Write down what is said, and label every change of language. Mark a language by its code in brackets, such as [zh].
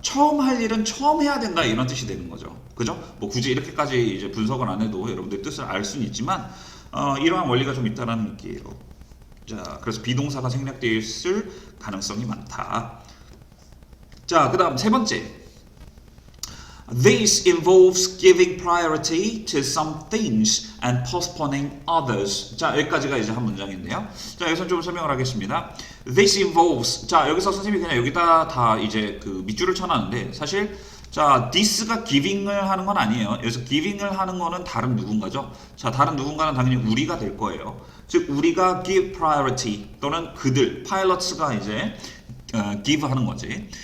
[ko] 처음 할 일은 처음 해야 된다 이런 뜻이 되는 거죠. 그죠? 뭐 굳이 이렇게까지 이제 분석을 안 해도 여러분들 뜻을 알 수는 있지만 이러한 원리가 좀 있다라는 얘기예요. 자, 그래서 비동사가 생략되어 있을 가능성이 많다. 자, 그 다음 세 번째. [en] This involves giving priority to some things and postponing others. [ko] 자, 여기까지가 이제 한 문장인데요. 자, 여기서 좀 설명을 하겠습니다. [en] This involves. [ko] 자, 여기서 선생님이 그냥 여기다 다 이제 그 밑줄을 쳐놨는데 사실 자, this가 giving을 하는 건 아니에요. 여기서 giving을 하는 거는 다른 누군가죠. 자, 다른 누군가는 당연히 우리가 될 거예요. 즉 우리가 [en] give priority [ko] 또는 그들, pilots가 이제 give 하는 거지.